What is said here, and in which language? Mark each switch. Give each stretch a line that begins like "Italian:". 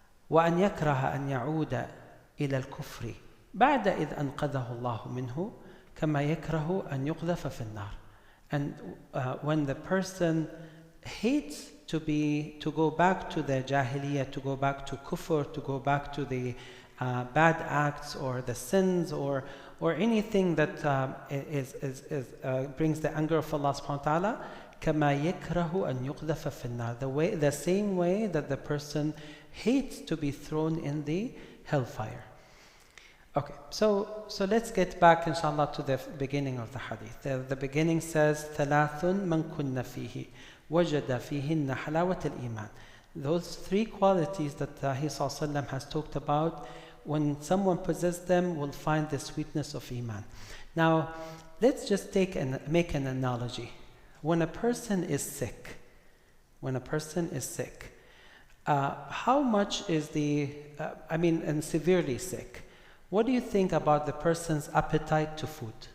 Arabic: وأن يكره أن يعود إلى الكفر بعد إذ أنقذه الله منه كما يكره أن يقذف في النار.
English: And when the person hates to go back to the jahiliyyah, to go back to kufr, to go back to the bad acts or the sins or anything that brings the anger of Allah subhanahu wa ta'ala,
Arabic: كما يكره أن يقذف في النار.
English: The same way that the person hates to be thrown in the hellfire. Okay, so let's get back inshallah to the beginning of the hadith. The beginning says
Arabic: ثلاث من كن فيه وجد فيهن حلاوة الإيمان.
English: Those 3 qualities that He ﷺ has talked about, when someone possesses them, will find the sweetness of Iman. Now, let's just make an analogy. When a person is sick, how much is and severely sick, what do you think about the person's appetite to food?